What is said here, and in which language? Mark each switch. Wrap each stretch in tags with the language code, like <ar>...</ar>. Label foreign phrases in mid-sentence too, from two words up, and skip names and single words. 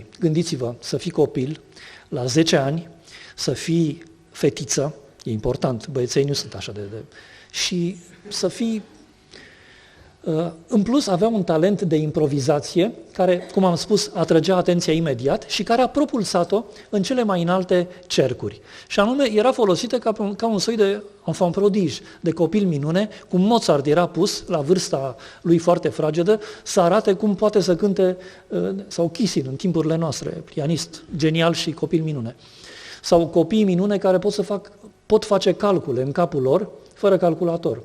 <ro>Gândiți-vă, să fii copil la 10 ani, să fii fetiță, e important, băieței nu sunt așa și să fii... În plus, avea un talent de improvizație care, cum am spus, atrăgea atenția imediat și care a propulsat-o în cele mai înalte cercuri. Și anume, era folosită ca un soi de</ro> <fr>enfant prodige,</fr> <ro>de copil minune, cum Mozart era pus, la vârsta lui foarte fragedă, să arate cum poate să cânte, sau Kissin în timpurile noastre, pianist genial și copil minune. Sau copiii minune care pot face calcule în capul lor, fără calculator.</ro>